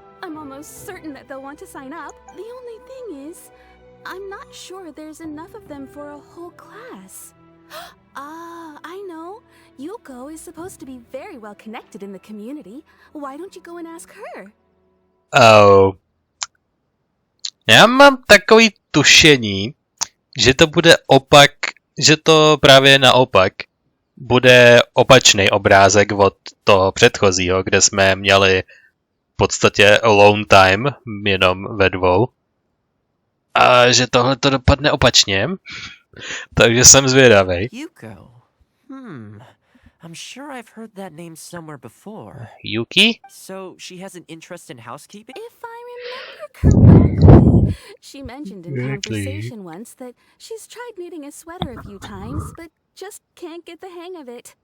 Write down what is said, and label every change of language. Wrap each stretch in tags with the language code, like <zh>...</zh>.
<en>I'm almost certain that they'll want to sign up. The only thing is, I'm not sure there's enough of them for a whole class. I know. Yuko is supposed to be very well connected in the community. Why don't you go and ask her? Oh.</en> <cs>Já mám takový tušení, že to bude že to právě naopak bude opačný obrázek od toho předchozího, kde jsme měli v podstatě</cs> <en>alone time,</en> <cs>jenom ve dvou. A že tohle to dopadne opačně, takže jsem zvědavý.</cs> <en>Yuko. I'm sure I've heard that name somewhere before. Yuki? So she has an interest in housekeeping? If I remember correctly, she mentioned in conversation once that she's tried knitting a sweater a few times, but just can't get the hang of it.</en>